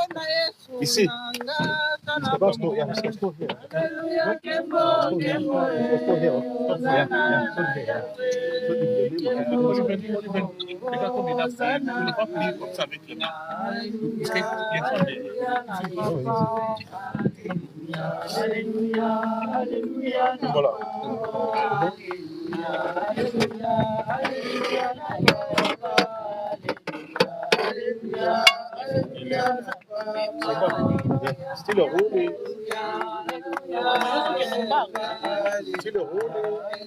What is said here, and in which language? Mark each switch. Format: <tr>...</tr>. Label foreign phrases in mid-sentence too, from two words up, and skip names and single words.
<fr>Ici.</fr> <en>Let's go here. Let's go here.</en> <fr>Regarde comme il a fait. Il n'est pas pris comme ça avec les mains. Parce qu'il y a des... Voilà.</fr> <da>Stille og roligt. Stille og roligt.</da>